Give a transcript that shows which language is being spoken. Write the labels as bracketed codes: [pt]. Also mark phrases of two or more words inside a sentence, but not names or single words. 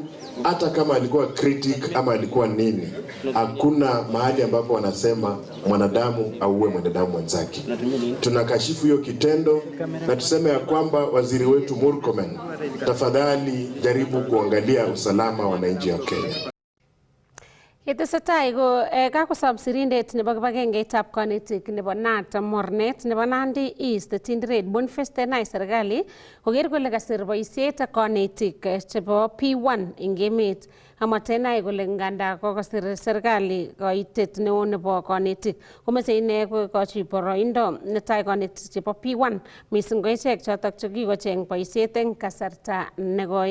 [sw] Hata kama alikuwa critic ama alikuwa nini, hakuna mahali ambapo wanasema mwanadamu auwe mwanadamu mwenzake. Tunakashifu hiyo kitendo na tuseme ya kwamba waziri wetu Murkomen, tafadhali jaribu kuangalia usalama wa wananchi wa Kenya. [kln] Yetesetai ko kakosom sirindet nebo kibagengeitab konetik nebo NAT mornet nebo Nandi East Tinderet Boniface Tenai serikali koker kole kasir boisiet konetik chebo P1 eng emet. Amwa Tenai kole nganda kokosir serikali koitet neo nebo konetik komeche ine kokochi boroindo netai konetik chebo P1 mising ko ichek chotok chekikocheng boisiet eng kasarta nekoi.